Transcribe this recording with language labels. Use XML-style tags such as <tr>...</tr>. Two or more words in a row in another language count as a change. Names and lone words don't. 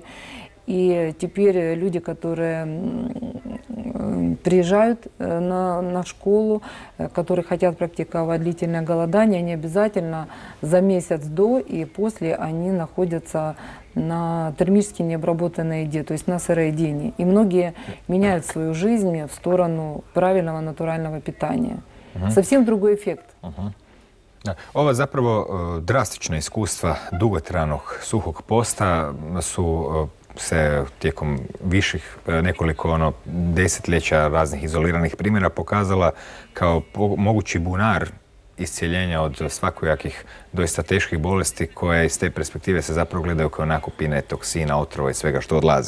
<ru>И теперь люди, которые приезжают на школу, которые хотят практиковать длительное голодание, они обязательно за месяц до и после они находятся на термически необработанной еде, то есть на сыроедении. И многие меняют свою жизнь в сторону правильного натурального питания. Совсем другой эффект.</ru> <hr>Ova zapravo drastična iskustva dugotrajnog suhog posta su se tijekom viših nekoliko desetljeća raznih izoliranih primjera pokazala kao mogući bunar iscijeljenja od svakojakih doista teških bolesti koje iz te perspektive se zapravo gledaju kao nakupine toksina, otrova i svega što odlazi.</hr>